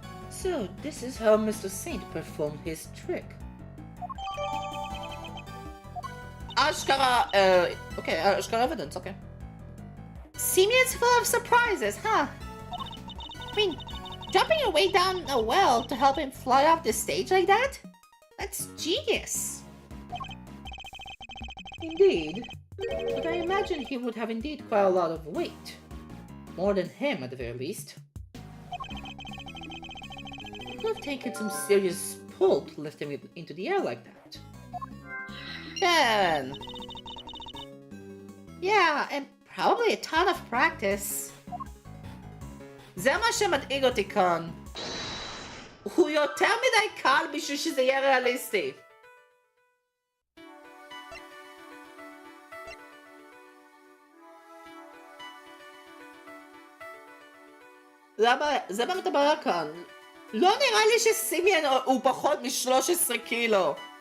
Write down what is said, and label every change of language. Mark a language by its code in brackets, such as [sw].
[en] So, this is how Mr. Saint performed his trick. [he] אשכרה, אוקיי, אשכרה evidence, אוקיי. [en] Simeon's full of surprises, huh? I mean, jumping your way down a well to help him fly off the stage like that? That's genius. Indeed, but I imagine he would have indeed quite a lot of weight. More than him, at the very least. It would have taken some serious pull to lift him into the air like that. [he] כן. [en] Yeah, and probably a ton of practice. [he] זה מה שמדאיג אותי כאן. הוא יותר מדי קל בשביל שזה יהיה ריאליסטי. למה? זה באמת הבעיה כאן. לא נראה לי שסימיאן הוא פחות מ-13 קילו.